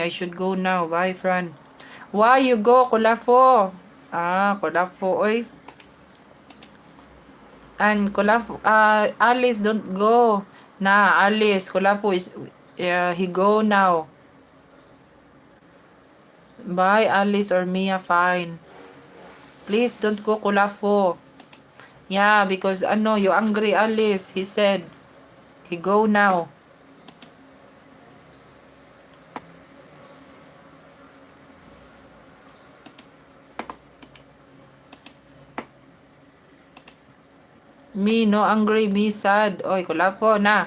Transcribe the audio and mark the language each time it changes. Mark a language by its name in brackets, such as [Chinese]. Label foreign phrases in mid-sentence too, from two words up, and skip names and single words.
[English] I should go now. Bye, Fran. Why you go, Kulafo? Kulafo, oy. And Kulafo, Alice, don't go. Na, Alice, Kulafo is, he go now. Bye, Alice or Mia, fine. Please don't go, Kulafo. Yeah, because you angry, Alice. He said, he go now. Me, no angry, me sad. Oy, Kulafo, na.